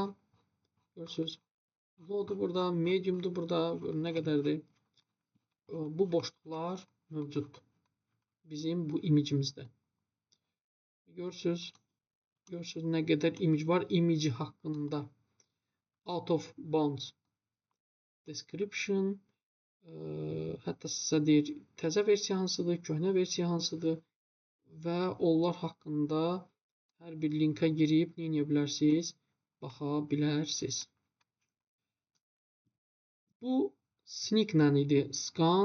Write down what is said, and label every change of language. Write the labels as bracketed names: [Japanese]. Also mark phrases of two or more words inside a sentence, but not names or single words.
[Azerbaijani] Görürsünüz. Load burada, mediumdur burada. Görün nə qədərdir. Bu boşluqlar mövcuddur. Bizim bu imicimizdə. Görürsünüz nə qədər image var. Image haqqında [English] out of bounds description, [Azerbaijani] hətta sizə deyir təzə versiya hansıdır, köhnə versiya hansıdır və onlar haqqında hər bir linka girib nə edə bilərsiniz? Baxa bilərsiniz. Bu sneak ilə idi scan.